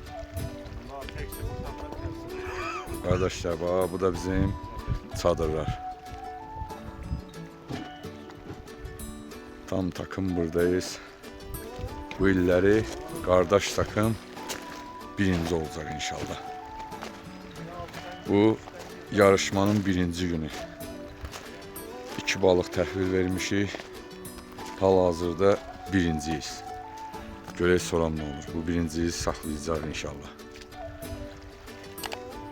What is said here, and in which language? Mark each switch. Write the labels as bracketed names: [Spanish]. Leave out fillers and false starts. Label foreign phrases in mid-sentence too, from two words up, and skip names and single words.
[Turkish] Kardeşler bak bu da bizim çadırlar. Tam takım buradayız. Bu illeri kardeş takım birinci olacak inşallah. Bu yarışmanın birinci günü. [Azerbaijani] 2 balıq təhvil vermişik. Hal-hazırda birinciyiz. Görək soram nə olur. Bu birinciyi saxlayacaq inşallah.